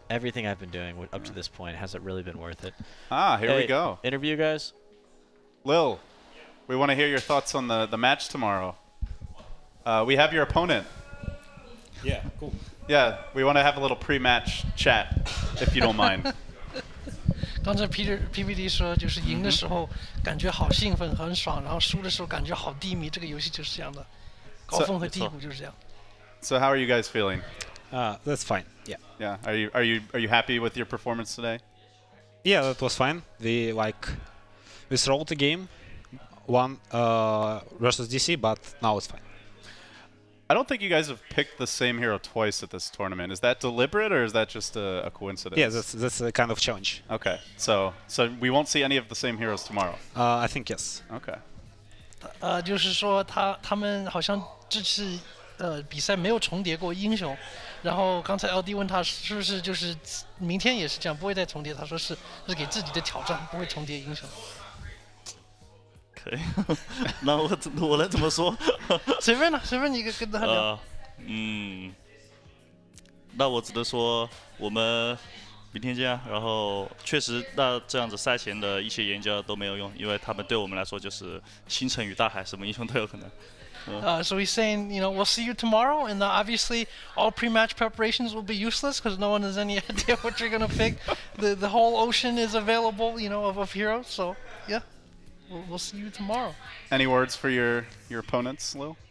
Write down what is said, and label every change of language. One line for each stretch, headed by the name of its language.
English: Everything I've been doing up to this point hasn't really been worth it. Ah, here we go. Interview, guys. Lil, we want to hear your thoughts on the match tomorrow. We have your opponent. Yeah, cool. Yeah, we want to have a little pre-match chat, if you don't mind.
Chinese: 刚才 PPT 说，就是赢的时候感觉好兴奋、很爽，然后输的时候感觉好低迷。这个游戏就是这样的，高峰和低谷就是这样。
English: So how are you guys feeling? That's fine. Yeah. Yeah. Are you happy with your performance today? Yeah, that was fine. We throw the game, one versus DC, but now it's fine. I don't think you guys have picked the same hero twice at this tournament. Is that deliberate or is that just a coincidence? Yeah, that's a kind of challenge. Okay, so we won't see any of the same heroes tomorrow. I think yes. Okay.
Chinese: 就是说他们好像这次比赛没有重叠过英雄，然后刚才 LD 问他是不是就是明天也是这样，不会再重叠。他说是给自己的挑战，不会重叠英雄。可以，那我能怎么说？随便了，随便你跟他聊。那我只能说我们明天见啊。然后确实，那这样子赛前的一些研究都没有用，因为他们对我们来说就是星辰与大海，什么英雄都有可能。
English: So he's saying, we'll see you tomorrow, and obviously all pre-match preparations will be useless because no one has any idea what you're gonna pick. The whole ocean is available, of heroes. So yeah. We'll see you tomorrow. Any words for your opponents, Lil?